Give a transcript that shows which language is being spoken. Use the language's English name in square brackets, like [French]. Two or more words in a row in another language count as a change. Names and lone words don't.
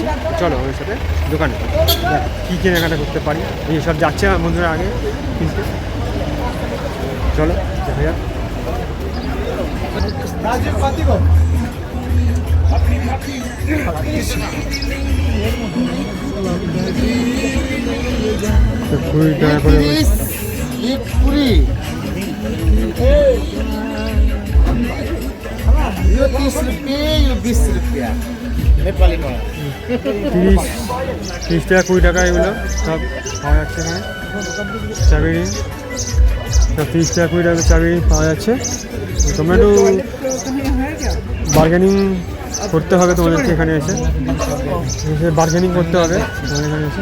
[Bangla] চলো ওদের সাথে দোকানে কী কেনাকাটা করতে পারি, এই সব যাচ্ছে আমার বন্ধুরা আগে কিনতে। চলো দেখা যাক। কুড়ি টাকা করে [Nepali] यो 30 रुपये, यो 20 रुपया [Hindi] नेपाली में [Bangla] 30 টাকা 20 টাকা এগুলো সব পাওয়া যাচ্ছে এখানে। চাবি রিং সব 30 টাকা 20 টাকা চাবি রিং পাওয়া যাচ্ছে। তোমরা একটু বার্গেনিং করতে হবে তোমাদেরকে এখানে এসে বার্গেনিং করতে হবে তোমাদের এখানে এসে।